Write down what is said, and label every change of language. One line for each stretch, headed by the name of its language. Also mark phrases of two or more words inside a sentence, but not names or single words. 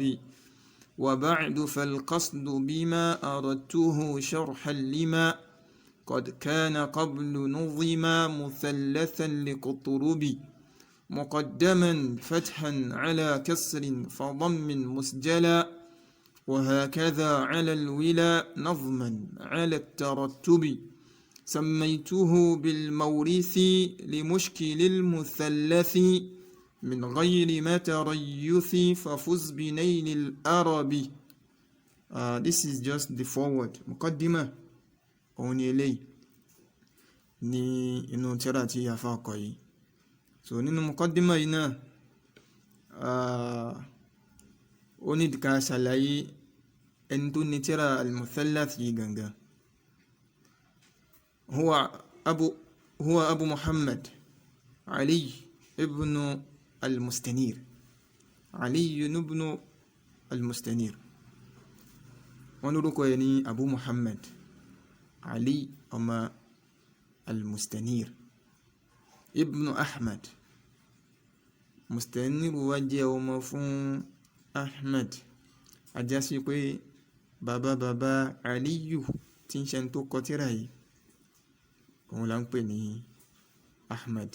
Arabic: وبعد فالقصد بما أردته شرحا لما قد كان قبل نظما مثلثا لقطرب مقدما فتحا على كسر فضم مسجلا وهكذا على الولا نظما على الترتب. سميته بالمورث لمشكل المثلث من غير ما تريث ففز بنيل الأرب.
English: This is just the forward.
Yoruba: مقدمة òun ni eléyìí ní inú tírà tí a fà kọ yìí. So nínú muqaddima yìí náà ó ní ká ṣàlàyé ẹni tó ní tírà al-Muthallath yìí gangan.
Arabic: huwa abu Muhammad Ali ibn al-Mustanir.
Yoruba: Ali ibn al-Mustanir wọ́n lórúkọ ẹ̀ ní Abu Muhammad Ali ọmọ al-Mustanir ibn Ahmad. Mustanir wá jẹ́ ọmọ fún Ahmad, ajásí pé bàbá Aliyu tí ń ṣe tó kọ tírà yìí òun là ń pè ní Ahmad.